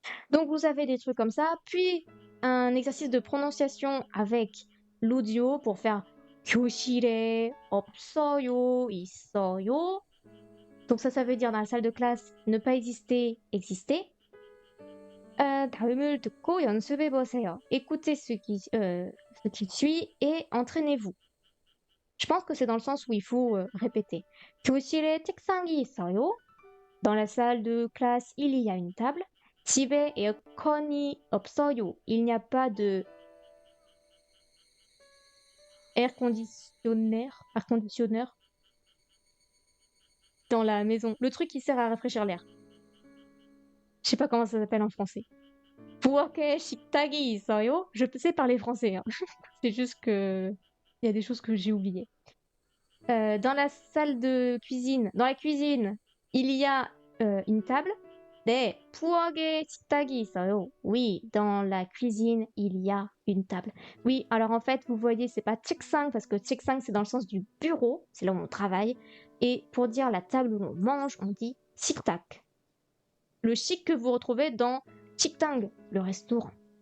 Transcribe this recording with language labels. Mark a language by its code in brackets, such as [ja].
[fr] Donc vous avez des trucs comme ça, puis un exercice de prononciation avec l'audio pour faire [ko] 교실에 없어요, 있어요. [fr] Donc ça veut dire dans la salle de classe ne pas exister, exister. [ko] 다음을 듣고 연습해 보세요. [fr] Écoutez ce qui suit et entraînez-vous. Je pense que c'est dans le sens où il faut répéter. [ko] 교실에 책상이 있어요. [fr] Dans la salle de classe, il y a une table. [ko] 집에 에어컨이 없어요. [fr] Il n'y a pas de air conditionneur dans la maison. Le truc qui sert à rafraîchir l'air. Je sais pas comment ça s'appelle en français. [ko] 부엌에 식탁이 있어요. [fr] Je sais parler français. Hein. C'est juste que il y a des choses que j'ai oubliées. Dans la salle de cuisine, dans la cuisine, il y a une table. [ko] 네, 부엌에 식탁이 있어요. [fr] Oui, dans la cuisine, il y a une table. Oui, alors en fait, vous voyez, c'est pas 책상 parce que 책상 c'est dans le sens du bureau, c'est là où on travaille. Et pour dire la table où on mange, on dit 식탁. Le chic que vous retrouvez dans 식당, le restaurant.